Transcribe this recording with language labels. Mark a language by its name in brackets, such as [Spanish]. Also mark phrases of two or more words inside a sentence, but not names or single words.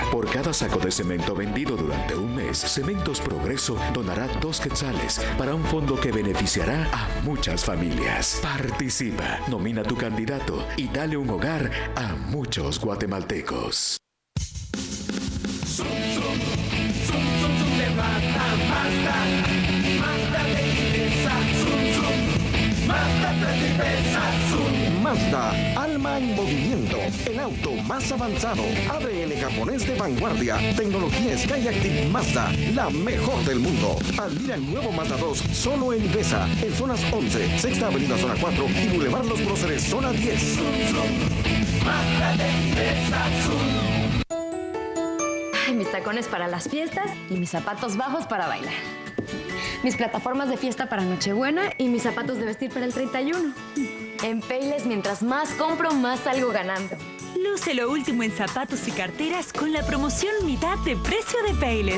[Spanish] Por cada saco de cemento vendido durante un mes, Cementos Progreso donará 2 quetzales para un fondo que beneficiará a muchas familias. Participa, nomina tu candidato y dale un hogar a muchos guatemaltecos. Zum, zum, zum, zum, zum, te mata Mazda, Mazda te interesa, zum, zum, Mazda te interesa, zum. Mazda, alma en movimiento, el auto más avanzado, ADN japonés de vanguardia, tecnología Skyactiv Mazda, la mejor del mundo. Admira el nuevo Mazda 2 solo en Ibesa, en zonas 11, Sexta Avenida Zona 4 y Boulevard Los Próceres Zona 10. Zum, zum, Mazda te interesa, zum. Mis tacones para las fiestas y mis zapatos bajos para bailar. Mis plataformas de fiesta para Nochebuena y mis zapatos de vestir para el 31. En Payless, mientras más compro, más salgo ganando. Luce lo último en zapatos y carteras con la promoción mitad de precio de Payless.